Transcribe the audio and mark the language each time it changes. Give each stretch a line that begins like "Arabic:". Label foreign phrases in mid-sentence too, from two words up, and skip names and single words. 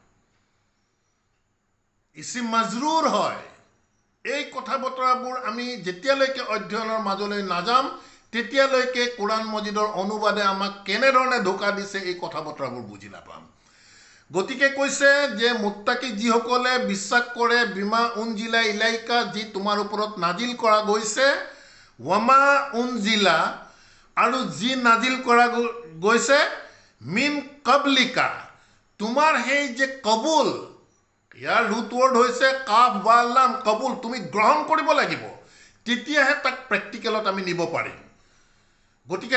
Arabic: اسم مجرور
Assamese: হয় এই কথা বতৰাবোৰ আমি যেতিয়ালৈকে অধ্যয়নৰ মাজলৈ নাযাম তেতিয়ালৈকে কোৰাণ মজিদৰ অনুবাদে আমাক কেনেধৰণে ধোকা দিছে এই কথা বতৰাবোৰ বুজি নাপাম গতিকে কৈছে যে মুত্তাকি যিসকলে বিশ্বাস কৰে
Arabic: بما أنزل إليك
Assamese: যি তোমাৰ ওপৰত নাজিল কৰা গৈছে
Arabic: وما أنزل
Assamese: আৰু যি নাজিল কৰা গৈছে মিন কাবলিকা তোমাৰ সেই যে কবুল ইয়াৰ
English: root word
Assamese: হৈছে কাফ বা লাম কবুল তুমি গ্ৰহণ কৰিব লাগিব তেতিয়াহে তাক প্ৰেক্টিকেলত আমি নিব পাৰিম গতিকে